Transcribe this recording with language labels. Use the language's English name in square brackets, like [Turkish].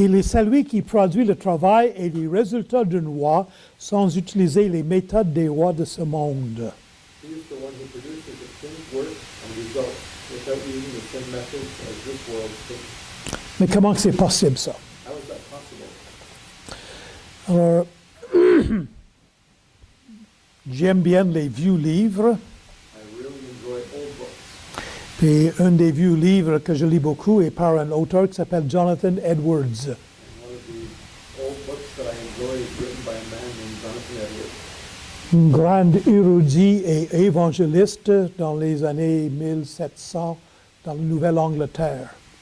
[French] Il est celui qui produit le travail et les résultats d'une roi sans utiliser les méthodes des rois de ce monde. [English] He is the one who produces the king's work and results without using the same methods as this world's king. [French] Mais comment c'est possible, ça? [English] How is that possible? [French] Alors, j'aime bien les vieux livres. [English] I really enjoy old books. [French] Puis un des vieux livres que je lis beaucoup est par un auteur qui s'appelle Jonathan Edwards. [English] And one of the old books that I enjoy is written by a man named Jonathan Edwards. [French] Un grand érudit et évangéliste dans les années 1700 dans la Nouvelle-Angleterre.